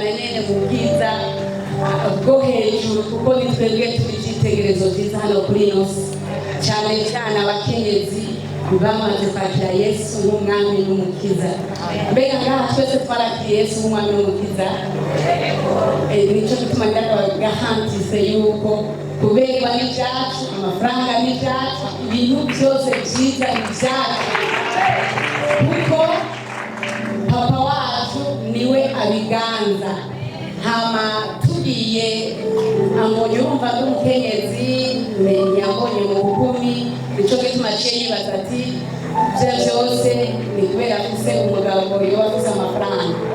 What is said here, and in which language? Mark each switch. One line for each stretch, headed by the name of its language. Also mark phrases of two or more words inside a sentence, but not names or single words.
Rundi: nyene mu bwiza bwo hejuru kuko ni twebwe turi icyitegererezo cyiza hano kuri ino si cyane cyane abakenyezi bamaze kwakira Yesu nk'umwami n'umukiza mbega ngaha twese twarakiriye Yesu nk'umwami n'umukiza nicyo gituma gahantise yuko kuberwa n'ibyacu amafaranga n'ibyacu ibintu byose byiza ibyacu kuko papa wacu niwe abiganza hama tugiye ambonye urumva n'umukenyezi yambonye mu bukumi nicyo gituma ciye yibaza ati ibyo byose ni kubera afise umugabo yoba afise amafaranga